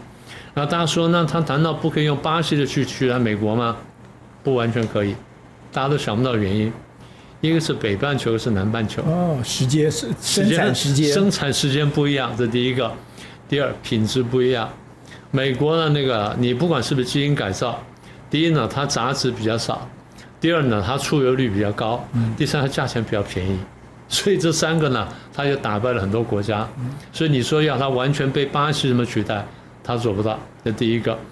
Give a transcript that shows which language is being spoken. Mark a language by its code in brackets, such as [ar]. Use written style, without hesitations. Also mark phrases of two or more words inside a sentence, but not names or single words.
[zh] 然後大家說，那他難道不可以用巴西的去取代美國嗎？不完全可以，大家都想不到原因。一個是北半球，一個是南半球。生產時間不一樣，這第一個。第二，品質不一樣。美國的那個，你不管是不是基因改造，第一呢，它雜質比較少。第二呢，它出油率比較高，第三它價錢比較便宜，所以這三個呢，它就打敗了很多國家。所以你說要它完全被巴西什麼取代，它做不到。這第一個。